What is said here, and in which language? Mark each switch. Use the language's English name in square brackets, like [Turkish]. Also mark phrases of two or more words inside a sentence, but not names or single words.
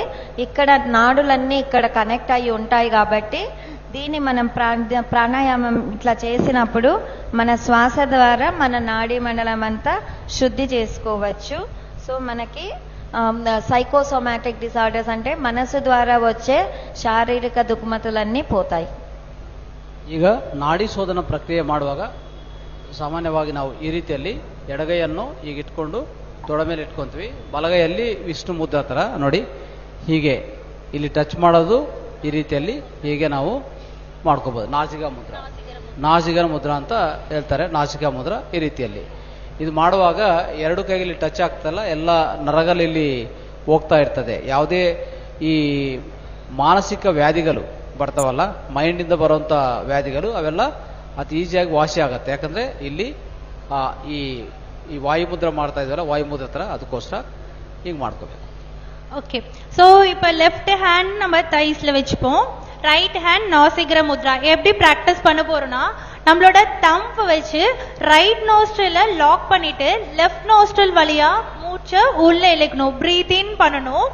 [Telugu] ఇక్కడ నాడులన్నీ ఇక్కడ కనెక్ట్ అయ్యి ఉంటాయి కాబట్టి దీన్ని మనం ప్రాణాయామం ఇట్లా చేసినప్పుడు మన శ్వాస ద్వారా మన నాడీ మండలం అంతా శుద్ధి చేసుకోవచ్చు. సో మనకి [English] psychosomatic disorders [Telugu] అంటే మనసు ద్వారా వచ్చే శారీరక దుఃఖమతులన్నీ పోతాయి. [Kannada] ಈಗ ನಾಡಿ ಶೋಧನ ಪ್ರಕ್ರಿಯೆ ಮಾಡುವಾಗ ಸಾಮಾನ್ಯವಾಗಿ ನಾವು ಈ ರೀತಿಯಲ್ಲಿ ಎಡಗೈಯನ್ನು ಈಗ ಇಟ್ಕೊಂಡು ತೊಡೆ ಮೇಲೆ ಇಟ್ಕೊಂತೀವಿ, ಬಲಗೈಯಲ್ಲಿ ವಿಷ್ಣು ಮುದ್ರಾ ಥರ ನೋಡಿ ಹೀಗೆ ಇಲ್ಲಿ ಟಚ್ ಮಾಡೋದು, ಈ ರೀತಿಯಲ್ಲಿ ಹೀಗೆ ನಾವು ಮಾಡ್ಕೋಬಹುದು. ನಾಸಿಕಾ ಮುದ್ರಾ, ನಾಸಿಕಾ ಮುದ್ರಾ ಅಂತ ಹೇಳ್ತಾರೆ. ನಾಸಿಕಾ ಮುದ್ರಾ ಈ ರೀತಿಯಲ್ಲಿ ಇದು ಮಾಡುವಾಗ 2 ಕೈಯಲ್ಲಿ ಟಚ್ ಆಗ್ತಲ್ಲ, ಎಲ್ಲ ನರಗಳಲ್ಲಿ ಹೋಗ್ತಾ ಇರ್ತದೆ. ಯಾವುದೇ ಈ ಮಾನಸಿಕ ವ್ಯಾಧಿಗಳು ಬರ್ತಾವಲ್ಲ, ಮೈಂಡಿಂದ ಬರುವಂಥ ವ್ಯಾಧಿಗಳು ಅವೆಲ್ಲ ಅತಿ ಈಸಿಯಾಗಿ ವಾಸಿ ಆಗುತ್ತೆ. ಯಾಕಂದ್ರೆ ಇಲ್ಲಿ ಈ ವಾಯುಮುದ್ರ ಮಾಡ್ತಾ ಇದ್ವಲ್ಲ, ವಾಯುಮುದ್ರ ಥರ, ಅದಕ್ಕೋಸ್ಕರ ಹಿಂಗೆ ಮಾಡ್ಕೋಬೇಕು. [Tamil] ஓகே, ஸோ இப்போ [English] left hand [Tamil] நம்ம தைஸ்ல வச்சுப்போம், [English] right hand [Tamil] நாசிகர முத்ரா. எப்படி பிராக்டிஸ் பண்ண போறோம்னா நம்மளோட தம்ப் வச்சு [English] right nostril [Tamil] லாக் பண்ணிட்டு [English] left nostril [Tamil] வழியா மூச்சை உள்ள இழுக்கணும், [English] breath in [Tamil] பண்ணணும்.